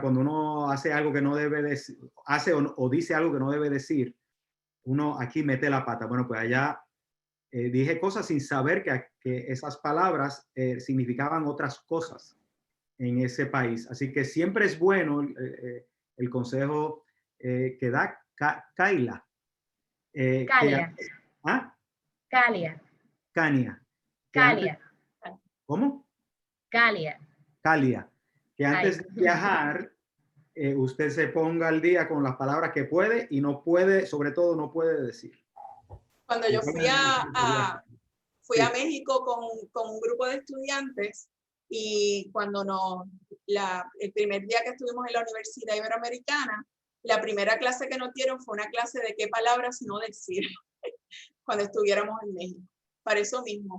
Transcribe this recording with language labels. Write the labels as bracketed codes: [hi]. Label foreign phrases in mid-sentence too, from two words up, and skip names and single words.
[es] Cuando uno hace algo que no debe decir, hace o dice algo que no debe decir, uno aquí mete la pata. Bueno, pues allá dije cosas sin saber que esas palabras significaban otras cosas en ese país. Así que siempre es bueno el consejo que da Kaila. Calia. ¿Ah? Calia. Cania. Calia. ¿Cómo? Calia. Calia. Que antes de viajar, usted se ponga al día con las palabras que puede y no puede, sobre todo no puede decir. Cuando yo fui a México con un grupo de estudiantes y cuando el primer día que estuvimos en la Universidad Iberoamericana, la primera clase que nos dieron fue una clase de qué palabras no decir cuando estuviéramos en México, para eso mismo.